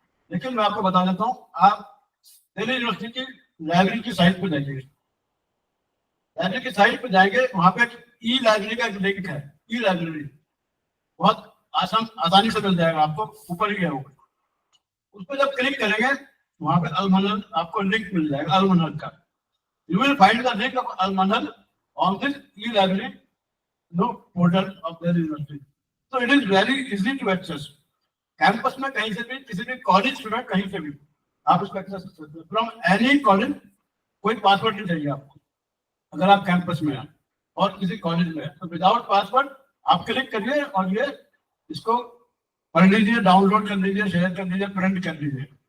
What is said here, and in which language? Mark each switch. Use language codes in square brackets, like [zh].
[hi] लेकिन मैं आपको बता देता हूँ, आप दिल्ली यूनिवर्सिटी की लाइब्रेरी की साइट पर जाइए. लाइब्रेरी की साइट पर जाएंगे, वहां पे ई लाइब्रेरी का एक लिंक है. ई लाइब्रेरी बहुत आसानी से मिल जाएगा आपको, ऊपर ही है वो. उस पर जब क्लिक करेंगे वहां पे अल-मनहल आपको लिंक मिल जाएगा अल-मनहल का. [en] You will find the link of Manhal on this e-library portal of the university. So it is very easy to access. [hi] Campus में कहीं से भी, किसी भी कॉलेज स्टूडेंट कहीं से भी आप इसको एक्सेस कर सकते हो. [en] from any college, [hi] कोई पासवर्ड नहीं चाहिए आपको. अगर आप कैंपस में हैं और किसी कॉलेज में है तो विदाउट पासवर्ड आप क्लिक करिए और ये इसको पढ़ लीजिए, डाउनलोड कर लीजिए, शेयर कर लीजिए, प्रिंट कर लीजिए.